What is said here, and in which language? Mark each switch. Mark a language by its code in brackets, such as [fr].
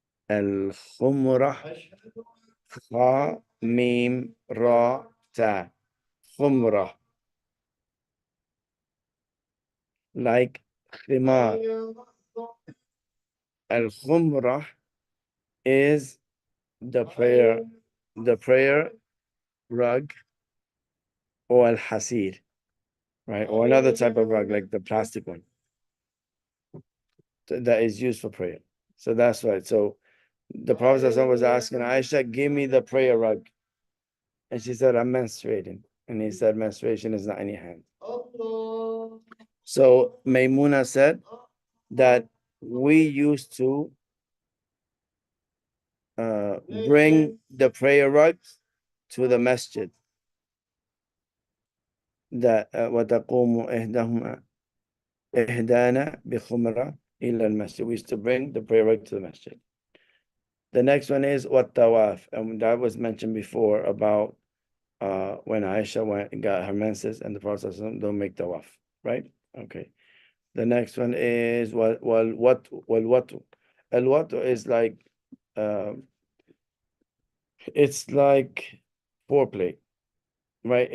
[ar] الخمرة خا ميم را تا خمرة [en] like khimar. الخمرة is the prayer rug or al-hasir, right? Or another type of rug like the plastic one that is used for prayer. So that's right. So the Prophet was asking Aisha, give me the prayer rug. And she said, I'm menstruating. And he said, menstruation is not in your hand. So Maimuna said that we used to bring the prayer rugs to the masjid. That [ar] وَتَقُومُ إِهْدَانَا بِخُمْرَةٍ إِلَى الْمَسْجِد. [en] We used to bring the prayer rug to the masjid. The next one is وَالتَّوَافِ. And that was mentioned before about when Aisha went and got her menses and the Prophet said, don't make tawaf, right? Okay. The next one is what al-watu is like it's like foreplay, right?